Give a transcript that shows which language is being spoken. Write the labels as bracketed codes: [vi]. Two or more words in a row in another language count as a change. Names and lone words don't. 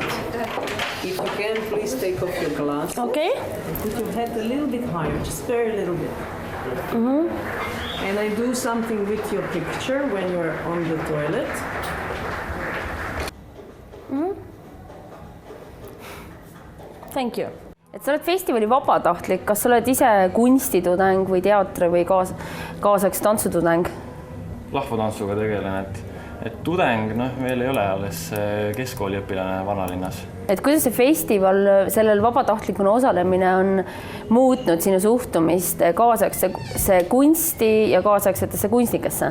[en] If you can, please take off your glasses. Okay. And put your head a little bit higher, just very little bit. And I do something with your picture when you're on the toilet. Thank you. [et] Et sa oled festivali vabatahtlik, kas sa oled ise kunstitudeng või teatri või kaasaks tantsutudeng? Rahvatantsuga tegelen, et Et tudeng, veel ei ole alles keskkooliõpilane vanalinnas. Et kuidas see festival, sellel vabatahtlikuna osalemine on muutnud sinu suhtumist kaasaegse kunsti ja kaasaegsetesse kunstnikesse?